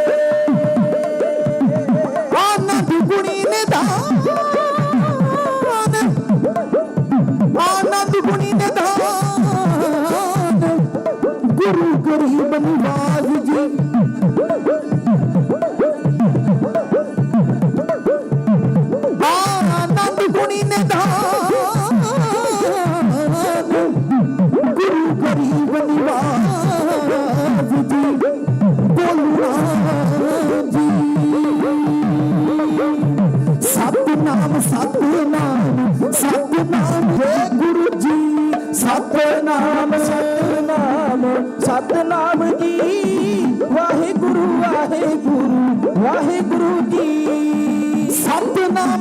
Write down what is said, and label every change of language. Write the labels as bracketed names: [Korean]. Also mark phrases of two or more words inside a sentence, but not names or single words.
[Punjabi] ਆਨੰਦ ਗੁਣੀ ਨਿਧਾਨ ਆਨੰਦ ਗੁਣੀ ਨਿਧਾਨ ਗੁਰੂ ਗਰੀਬ ਨਿਵਾਜ ਜੀ ਆਨੰਦ ਗੁਣੀ ਨਿਧਾਨ ਗੁਰੂ ਗਰੀਬ ਨਿਵਾਜ ਜੀ ਬੋਲਨਾ ਜੀ ਸਤਨਾਮ ਸਤਨਾਮ ਸਤਨਾਮ ਹੈ ਗੁਰੂ ਜੀ ਸਤਨਾਮ ਸਤਨਾਮ ਸਤਨਾਮ ਜੀ ਵਾਹਿਗੁਰੂ ਵਾਹਿਗੁਰੂ ਵਾਹਿਗੁਰੂ ਜੀ ਸਤਨਾਮ